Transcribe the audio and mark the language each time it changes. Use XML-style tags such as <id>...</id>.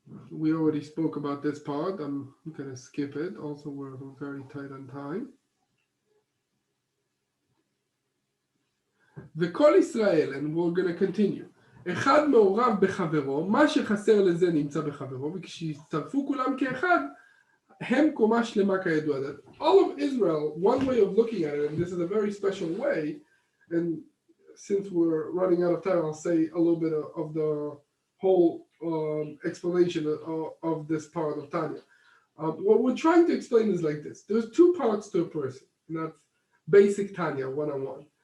<en>We already spoke about this part. I'm going to skip it. Also, we're very tight on time.</en> <he>וכל ישראל,</he> <en>and we're going to continue.</en> <he>אחד מעורב בחברו, מה שחסר לזה נמצא בחברו, וכשיצטרפו כולם כאחד, הם קומה שלמה כידוע.</he> <en>That all of Israel, one way of looking at it, and this is a very special way, and since we're running out of time, I'll say a little bit of the whole explanation of this part of Tanya. What we're trying to explain is like this. There's two parts to a person, and that's basic Tanya, one-on-one.</en>